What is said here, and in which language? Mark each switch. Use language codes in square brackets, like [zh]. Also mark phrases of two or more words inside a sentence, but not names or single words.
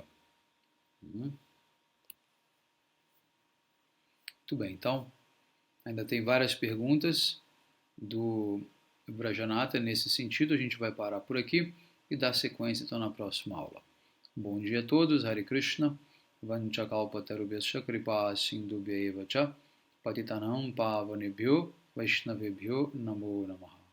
[pt] Muito bem, então, ainda tem várias perguntas do Vrajanatha nesse sentido. A gente vai parar por aqui e dar sequência então na próxima aula. Bom dia a todos, [sa] Hare Krishna, Vanchakalpatarubhyascha kripa sindhubhya eva cha, patitanam pavanebhyo vaishnavebhyo namo namaha.